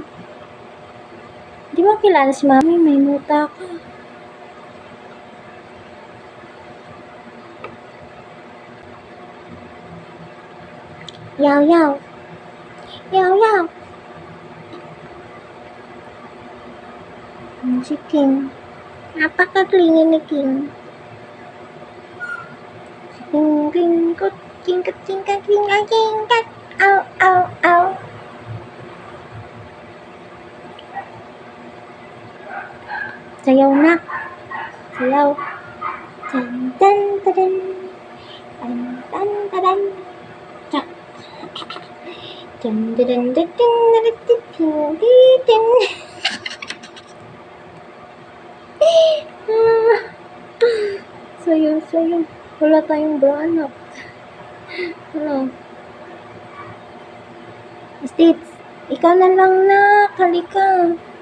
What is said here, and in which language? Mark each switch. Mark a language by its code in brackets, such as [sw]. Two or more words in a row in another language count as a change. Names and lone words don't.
[tl] Di mo kilala si Mami? May muta ka. Yaw Yaw. Yaw Yaw. Si King. Napakaklingi ni King. King, king, kot, king, kat, king, kat, king, kat, king, kat. Ow, ow, ow. Sayaw na. Sayaw. Tan, tan, tadan. Tan, tan, tadan. Tan, tan, tadan, tadan, tadan, tadan, tadan. Sayaw, sayaw. Wala tayong bra-anak. Ano? Stitch, ikaw na lang na. Halika.